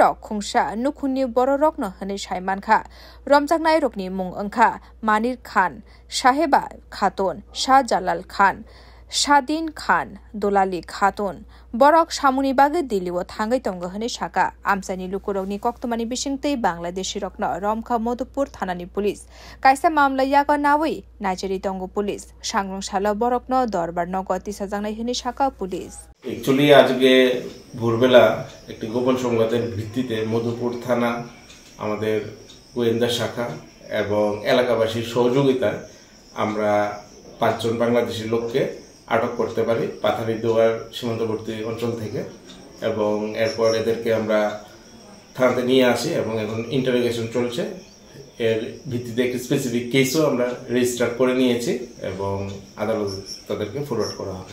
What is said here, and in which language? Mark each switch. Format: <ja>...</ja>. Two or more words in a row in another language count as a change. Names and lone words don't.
<trp>Rok Khungsha Nukhuni Bororok no Hani Shaimankha Ramjaknai Rokni Mung Angkha Manir Khan Shaheba Khatun Shah Jalal Khan Shadin Khan Dolali Khatun Borok Shamuni Bage Diliwo Thangai Tongo Hani Shaka Amsani Lukurogni Koktomani Bishingte Bangladeshi Rokno Romkha Modupur Thanani Police Kaisa Mamla Yaga Nawi Nigeria Tongo Police Sangrongshalo Borokno Dorbar Nogoti Sajangnai Hani Shaka Police</trp> <bn>Actually আজকে ভোরবেলা একটি গোপন সংবাদের ভিত্তিতে মধুপুর থানা আমাদের গোয়েন্দা শাখা এবং এলাকাবাসীর সহযোগিতায় আমরা 5 জন বাংলাদেশি লোককে আটক করতে পারি পাথারিদুয়ার সীমান্তবর্তী অঞ্চল থেকে এবং এরপর এদেরকে আমরা থানাতে নিয়ে আসি এবং এখন ইন্টারোগেশন চলছে এর ভিত্তিতে একটি স্পেসিফিক কেসও আমরা রেজিস্টার করে নিয়েছি এবং আদালতে তাদেরকে ফরওয়ার্ড করা হবে</bn>